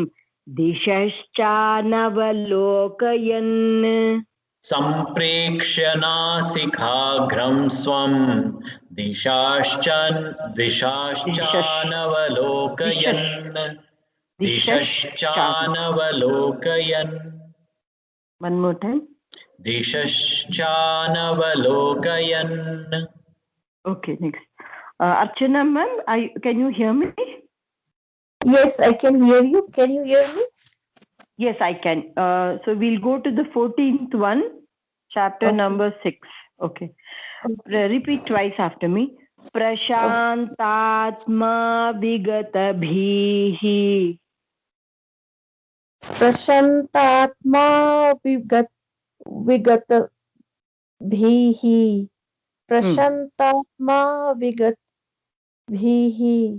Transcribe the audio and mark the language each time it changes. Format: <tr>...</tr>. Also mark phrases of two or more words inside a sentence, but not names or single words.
<sa>दिशश्चानवलोकयन्. सम्प्रेक्ष्य नासिकाग्रं स्वं. दिशश्चानवलोकयन्. दिशश्चानवलोकयन्.</sa> <en>One more time.</en> <sa>दिशश्चानवलोकयन्.</sa> <en>Okay, next. Archana ma'am, can you hear me? Yes, I can hear you. Can you hear me? Yes, I can. So we'll go to the 14th one, chapter Okay. number 6. Okay. Repeat twice after me.</en> <sa>प्रशान्तात्मा विगतभीः. प्रशान्तात्मा विगत प्रशान्तात्मा विगत</sa>